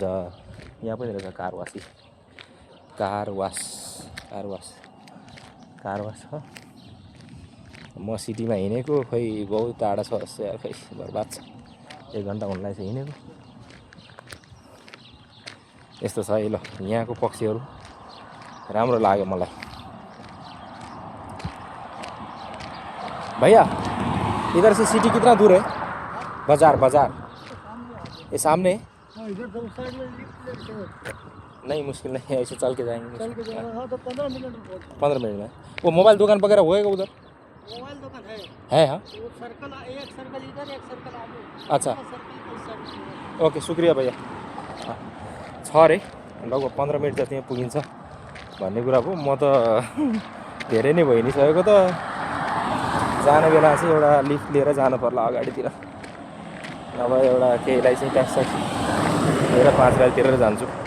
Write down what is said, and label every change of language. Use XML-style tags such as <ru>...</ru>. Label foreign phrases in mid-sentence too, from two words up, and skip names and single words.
<ne>यहाँ पनि रहेछ</ne> <en>car wash</en> <ne>हो। म सिटीमा हिँडेको खोइ बहुत टाढा छ जस्तो यार, खोइ बर्बाद छ, 1 घन्टा हुनलाई चाहिँ हिँडेको। यस्तो छ है। ल यहाँको पक्षहरू राम्रो लाग्यो मलाई।</ne> <hi>भैया इधर से सिटी कितना दूर है? बाजार ये सामने है? नहीं मुश्किल नहीं है, ऐसे चल के जाएंगे। तो 15 मिनट में वो मोबाइल दुकान वगैरह होएगा उधर? मोबाइल दुकान है हाँ। वो सर्कल, एक सर्कल इधर, एक सर्कल आगे। अच्छा ओके शुक्रिया भैया।</hi> <ne>छ अरे लगभग 15 मिनट जति पुगिन्छ भन्ने कुरा हो। म त धेरै नै भइ नै सकेको त, जाने बेला चाहिँ एउटा लिफ्ट लिएर जानु पर्ला अगाडितिर, नभए एउटा केहीलाई चाहिँ ट्याक्स लिएर 5 गाडी तिरेर जान्छु।</ne>